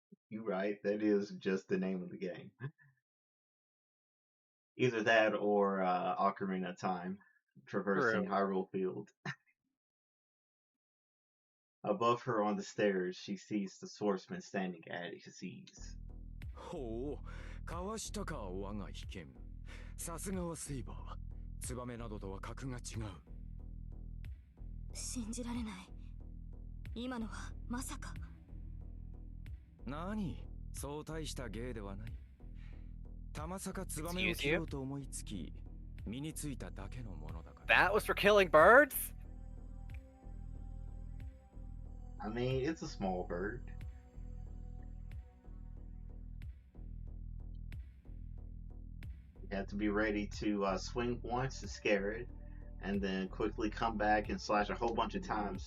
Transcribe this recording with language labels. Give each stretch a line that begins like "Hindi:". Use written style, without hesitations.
English: You're right, that is just the name of the game. Either that or Ocarina of Time, traversing True. Hyrule Field. Above her on the stairs, she sees the swordsman standing at his ease.
Japanese: ほう、かわしたか我が被験。さすがはセイバー。ツバメなどとは格が違う。信じられない。今のはまさか。何、そう大した芸ではない。たまさかツバメを切ろうと思いつき、身についただけのものだから。
English: That was for killing birds? I mean, it's a small bird. You have to be ready to swing once to scare it, and then quickly come back and slash a whole bunch of times.